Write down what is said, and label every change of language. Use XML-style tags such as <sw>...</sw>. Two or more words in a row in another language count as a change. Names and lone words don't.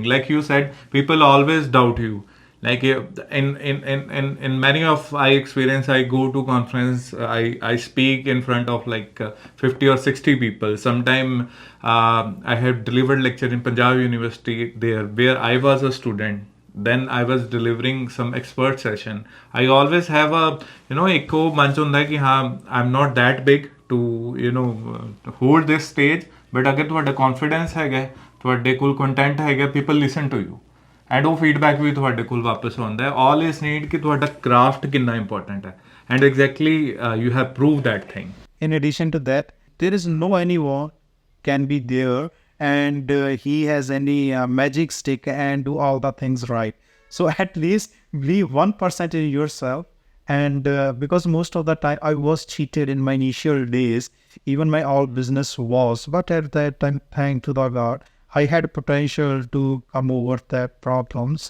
<en>Like you said, people always doubt you. Like in many of I experience, I go to conference, I speak in front of like 50 or 60 people. Sometime I have delivered lecture in Punjab University there where I was a student. Then I was delivering some expert session. I always have a</en> <pa>ਇੱਕ ਵੋ ਮਨ 'ਚ ਹੁੰਦਾ ਕਿ ਹਾਂ</pa> <en>I'm not that big to hold this stage, but</en> <pa>ਅਗਰ ਤੁਹਾਡਾ confidence ਹੈਗਾ, ਤੁਹਾਡੇ ਕੋਲ content ਹੈਗਾ,</pa> <en>people listen to you, and</en> <pa>ਉਹ feedback ਵੀ ਤੁਹਾਡੇ ਕੋਲ ਵਾਪਸ ਆਉਂਦਾ ਹੈ.</pa> <en>All is need</en> <pa>ਕਿ ਤੁਹਾਡਾ craft ਕਿੰਨਾ important ਹੈ,</pa> <en>and exactly you have proved that thing. In addition to that, there is no anyone can be there and he has any magic stick and do all the things right. So at least believe 1% in yourself. And because most of the time I was cheated in my initial days, even my all business was, but at that time, thank to the God, I had potential to come over that problems.</en>